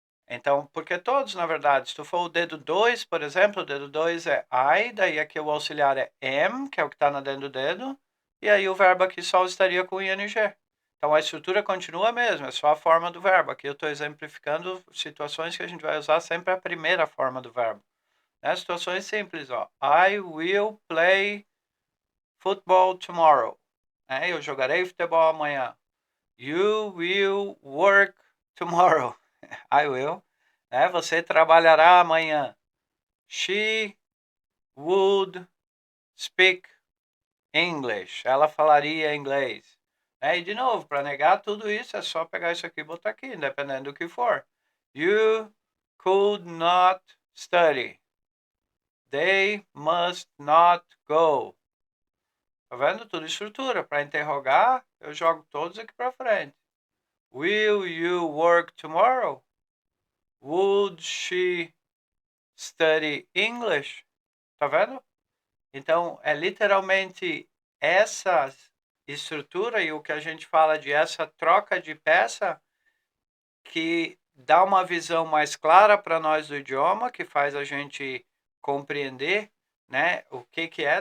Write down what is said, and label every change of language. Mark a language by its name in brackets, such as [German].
[Portuguese] Então, porque todos, na verdade, se tu for o dedo 2, por exemplo, o dedo 2 é I, daí aqui o auxiliar é am, que é o que está na dentro do dedo, e aí o verbo aqui só estaria com ing. Então, a estrutura continua a mesma, é só a forma do verbo. Aqui eu estou exemplificando situações que a gente vai usar sempre a primeira forma do verbo. Né? Situações simples, ó. [English] I will play football tomorrow. [Portuguese] Eu jogarei futebol amanhã. [English] You will work tomorrow. I will. [Portuguese] Você trabalhará amanhã. [English] She would speak English. [Portuguese] Ela falaria inglês. E de novo, para negar tudo isso, é só pegar isso aqui e botar aqui, independente do que for. [English] You could not study. They must not go. [Portuguese] Tá vendo? Tudo estrutura. Para interrogar, eu jogo todos aqui para frente. [English] Will you work tomorrow? Would she study English? [Portuguese] Tá vendo? Então, é literalmente essa estrutura e o que a gente fala de essa troca de peça que dá uma visão mais clara para nós do idioma, que faz a gente compreender, né, o que é.